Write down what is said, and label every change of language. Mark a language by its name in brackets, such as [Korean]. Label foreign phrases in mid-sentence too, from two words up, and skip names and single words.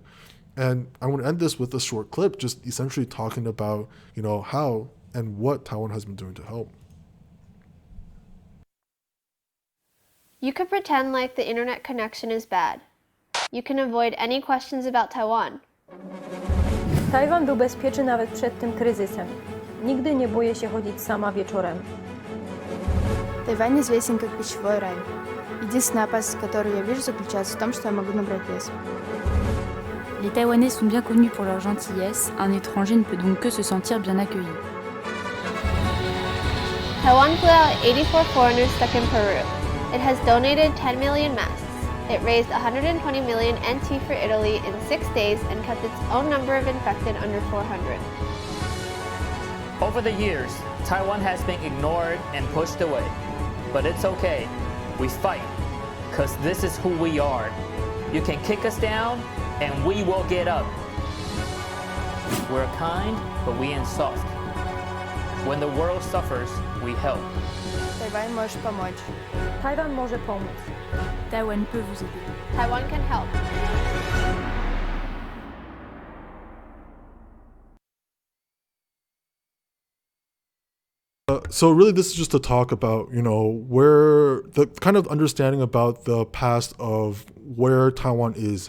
[English] And I want to end this with a short clip, just essentially talking about, how and what Taiwan has been doing to help. You could pretend like the internet connection is bad. You can avoid any questions about Taiwan. [Polish] Tajwan był bezpieczny nawet przed tym kryzysem. Nigdy nie boję się chodzić sama wieczorem. [Russian] Тайвань известен как пищевой рай. Единственная опасность, которую я вижу, заключается в том, что я могу набрать вес. [French] Les Taïwanais sont bien connus pour leur gentillesse, un étranger ne peut donc que se sentir bien accueilli. [English] Taiwan flew out 84 foreigners stuck in Peru. It has donated 10 million masks. It raised 120 million NT for Italy in 6 days and kept its own number of infected under 400. Over the years, Taiwan has been ignored and pushed away. But it's okay. We fight, because this is who we are. You can kick us down, and we will get up. We're kind, but we ain't soft. When the world suffers, we help. [Russian] Тайвань может помочь. [Polish] Tajwan może pomóc. [French] Taïwan peut vous aider. [English] Taiwan can help. So really this is just to talk about, where the kind of understanding about the past of where Taiwan is.